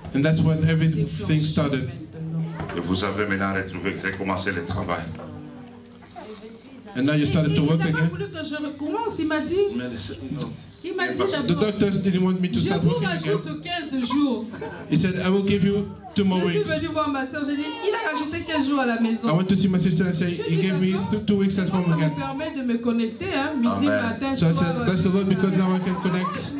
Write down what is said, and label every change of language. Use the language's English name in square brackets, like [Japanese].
[English] And that's when everything started. [French] Et vous avez maintenant recommencé le travail. [English] And now you started to work again. [French] Il n'a pas voulu que je recommence, il m'a dit. [English] The doctors didn't want me to start working again. [French] Je vous rajoute 15 jours. [English] He said, I will give you 2 more weeks. [French] Je suis venu voir ma soeur, j'ai dit, il a rajouté 15 jours à la maison. [English] I went to see my sister and say, he gave me 2 weeks at home again. [French] Ça me permet de me connecter, hein, midi, matin, [English] so [French] soir. [English] I said, bless the Lord, because now I can connect